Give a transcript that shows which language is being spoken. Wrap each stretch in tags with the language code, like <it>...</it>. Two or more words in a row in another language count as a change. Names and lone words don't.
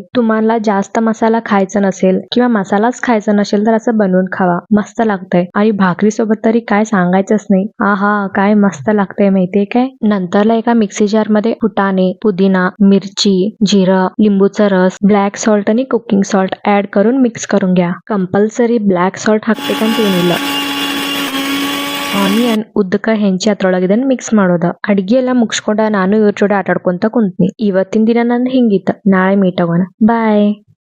<mr>तुम्हाला जास्त मसाला खायचा नसेल किंवा मसालाच खायचा नसेल तर असं बनवून खावा. मस्त लागतंय. आणि भाकरी सोबत तरी काय सांगायचंच नाही. आहा, काय मस्त लागतंय माहितीये काय. नंतरला एका मिक्सी जार मध्ये फुटाणे, पुदिना, मिरची, जिरं, लिंबूचा रस,</mr> <en>black salt</en> <mr>आणि</mr> <en>cooking salt add</en> <mr>करून ಮಿಕ್ಸ್ करून घ्या.</mr> <en>compulsory black salt</en> <kn>ಹಾಕ್ಬೇಕಂತ ಏನಿಲ್ಲ. ಆನಿಯನ್ ಉದ್ದಕ ಹೆಂಚಿ ಅದ್ರೊಳಗೆ ಇದನ್ನ ಮಿಕ್ಸ್ ಮಾಡೋದ. ಅಡ್ಗೆ ಎಲ್ಲ ಮುಗಿಸ್ಕೊಂಡ ನಾನು ಇವ್ರ ಜೋಡಿ ಆಟಾಡ್ಕೊಂತ ಕುಂತ್ನಿ. ಇವತ್ತಿನ ದಿನ ನಂದು ಹಿಂಗಿತ್ತ. ನಾಳೆ ಮೀಟ್ ಆಗೋಣ. ಬಾಯ್.</kn>